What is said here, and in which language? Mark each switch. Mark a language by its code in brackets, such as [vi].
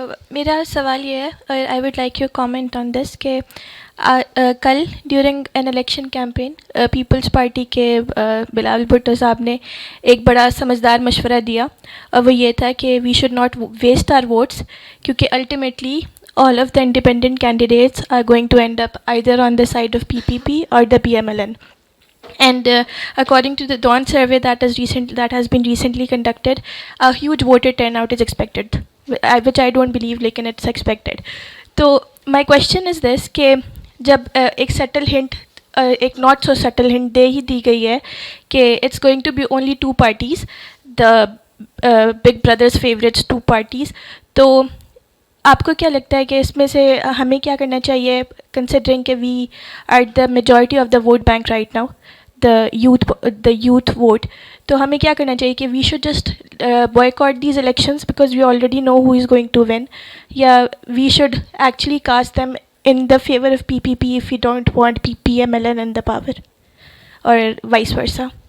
[ur] میرا سوال یہ ہے, [en] I would like your comment on this, [ur] کہ کل during an election campaign Peoples party کے بلاول بھٹو صاحب نے ایک بڑا سمجھدار مشورہ دیا, اور وہ یہ تھا [en] کہ we should not waste our votes, کیونکہ ultimately all of the independent candidates are going to end up either on the side of PPP or the BMLN. And according to the Dawn survey that has been recently conducted, a huge voter turnout is expected, which I don't believe, lekin it's expected. So my question is this, [ur] کہ جب ایک [en] subtle hint, ایک not so subtle hint دے ہی دی گئی ہے کہ it's going to be only 2 parties, the big brothers favorites 2 parties, [ur] تو آپ کو کیا لگتا ہے کہ اس میں سے ہمیں کیا کرنا چاہیے, [en] considering کہ we are the majority of the vote bank right now, the youth vote, [ur] تو ہمیں کیا کرنا چاہیے کہ [en] We should just boycott these elections because we already know who is going to win, یا we should actually cast them in the favour of P P P if you don't want P M L N in the power, اور vice versa.